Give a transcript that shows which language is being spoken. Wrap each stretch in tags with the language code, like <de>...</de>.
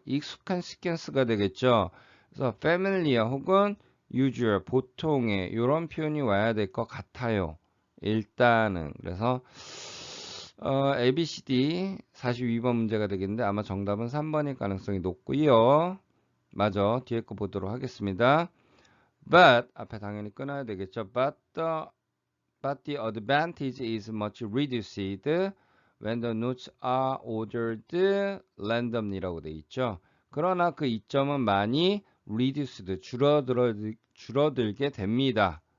<ko>익숙한 시퀀스가 되겠죠. 그래서 familiar 혹은 usual 보통의 이런 표현이 와야 될 것 같아요. 일단은 그래서 ABCD 42번 문제가 되겠는데 아마 정답은 3번일 가능성이 높고요. 맞아. 뒤에 거 보도록 하겠습니다. But 앞에 당연히 끊어야 되겠죠.</ko> <en>But the advantage is much reduced when the notes are ordered randomly라고</en> <ko>돼 있죠. 그러나 그 이점은 많이 reduced 줄어들게 됩니다.</ko>